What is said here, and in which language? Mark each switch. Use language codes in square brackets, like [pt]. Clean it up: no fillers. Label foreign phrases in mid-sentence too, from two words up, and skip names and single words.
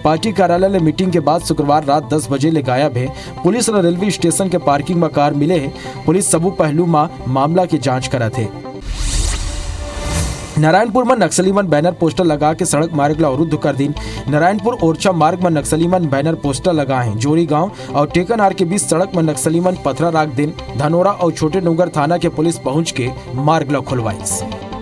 [hne] पार्टी कार्यालय में मीटिंग के बाद शुक्रवार रात 10 बजे ले गायब है। पुलिस ने रेलवे स्टेशन के पार्किंग में कार मिले है। पुलिस सबू पहलू में मामला की जांच करा थे। नारायणपुर में नक्सलीमन बैनर पोस्टर लगा के सड़क मार्ग ला अवरुद्ध कर दी। नारायणपुर ओरछा मार्ग में नक्सलीमन बैनर पोस्टर लगाए हैं। जोरी गांव और टेकनहार के बीच सड़क में नक्सलीमन पथरा राख दिन। धनोरा और छोटे डूंगर थाना के पुलिस पहुंच के मार्ग ला खुलवाई।